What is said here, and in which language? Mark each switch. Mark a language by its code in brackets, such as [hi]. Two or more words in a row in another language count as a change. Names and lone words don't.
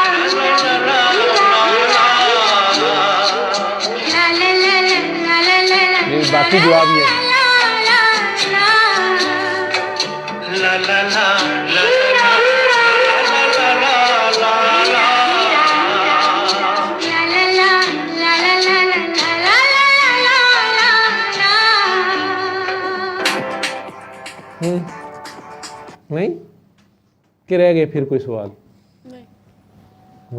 [hi] ला ला ला। ला ला ला ला ला ला ला। ये बाकी जवाब ये है। ला ला ला ला ला ला ला ला ला। नहीं कि रह गए फिर कोई सवाल? नहीं।